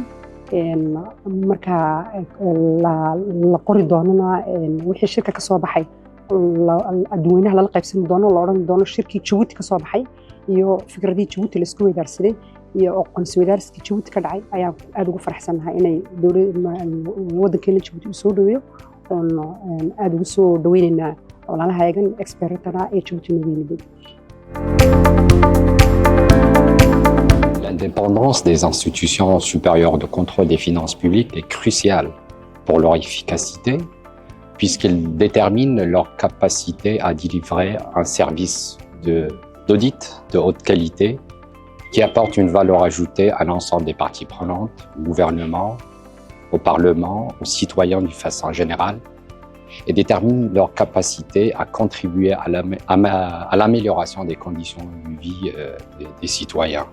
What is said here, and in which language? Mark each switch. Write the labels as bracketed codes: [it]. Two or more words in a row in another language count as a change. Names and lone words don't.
[so] marka la qori doonana wixii shirka ka soo baxay adduunyanaha lala qaybsan doono la odhan doono shirkii Djibouti ka soo baxay iyo fikradii Djibouti la isku weydaarsaday iyo aqoonsi weydaarsiga Djibouti ka dhacay ayaa aad ugu faraxsanahay inay wadankeena Djibouti u soo dhaweeyo oon aad ugu soo dhaweynaynaa walaalahayagan expertana ee Djibouti nagu yimiday. [fr] L'indépendance des institutions supérieures de contrôle des finances publiques est cruciale pour leur efficacité, puisqu'elle détermine leur capacité à délivrer un service d'audit de haute qualité qui apporte une valeur ajoutée à l'ensemble des parties prenantes, au gouvernement, au Parlement, aux citoyens d'une façon générale, et détermine leur capacité à contribuer à l'amélioration des conditions de vie des citoyens.